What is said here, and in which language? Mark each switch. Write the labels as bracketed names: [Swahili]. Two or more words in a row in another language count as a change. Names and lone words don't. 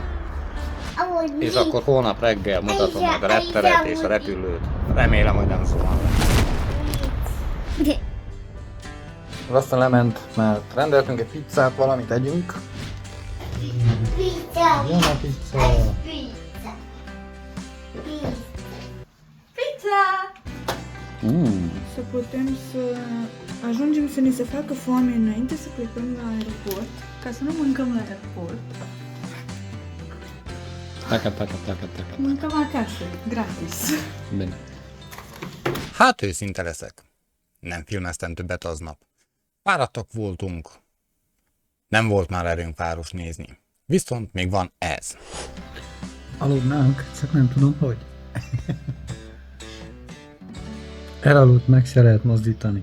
[Hungarian] És akkor holnap reggel mutatom meg a repteret és a repülőt. Remélem, hogy nem szól. Aztán lement, mert rendeltünk egy pizzát, valamit együnk. Pizza! Jön a pizza! Pizza! [Romanian] Să putem să ajungem să ne se facă foame înainte să plecăm la aeroport, ca să nu mâncăm la aeroport. Taka. Mâncăm acasă, gratis. Bine. [Hungarian] Hát őszinte leszek. Nem filmeztem többet aznap. Fáradtak voltunk. Nem volt már erőnk páros nézni. Viszont még van ez. Aludnánk, csak nem tudom hogy. Elaludt, meg se lehet mozdítani.